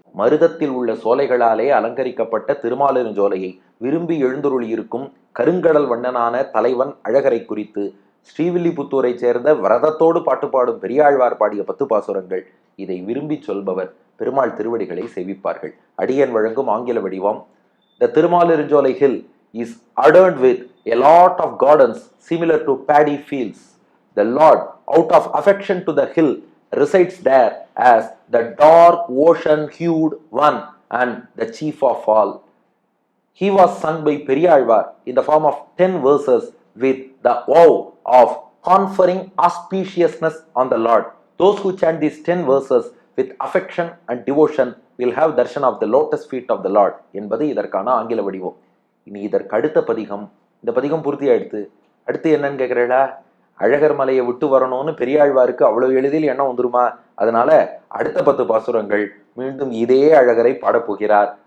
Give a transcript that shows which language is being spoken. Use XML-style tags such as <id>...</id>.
<ta>மருதத்தில் உள்ள சோலைகளாலே அலங்கரிக்கப்பட்ட திருமாலிருஞ்சோலையை விரும்பி எழுந்துருளியிருக்கும் கருங்கடல் வண்ணனான தலைவன் அழகரை குறித்து ஸ்ரீவில்லிபுத்தூரை சேர்ந்த விரதத்தோடு பாட்டு பாடும் பெரியாழ்வார் பாடிய 10 பாசுரங்கள். இதை விரும்பி சொல்பவர் பெருமாள் திருவடிகளை சேவிப்பார்கள். அடியன் வழங்கும் ஆங்கில வடிவம்.</ta> <en>The Tirumalirunjolai hill is adorned with a lot of gardens similar to paddy fields. The Lord, out of affection to the hill, resides there as the dark ocean-hued one and the chief of all. He was sung by Periyalvar in the form of 10 verses with the vow of conferring auspiciousness on the Lord. Those who chant these 10 verses with affection and devotion will have darshan of the lotus feet of the Lord</en> <ta>என்பது இதற்கான ஆங்கில வடிவம். இனி இதற்கு அடுத்த பதிகம், இந்த பதிகம் பூர்த்தியாயிடுத்து. அடுத்து என்னன்னு கேட்கிறீங்களா? அழகர் மலையை விட்டு வரணும்னு பெரியாழ்வாருக்கு அவ்வளவு எளிதில் எண்ணம் வந்துருமா? அதனால அடுத்த 10 பாசுரங்கள் மீண்டும் இதே அழகரை பாடப்போகிறார்.</ta>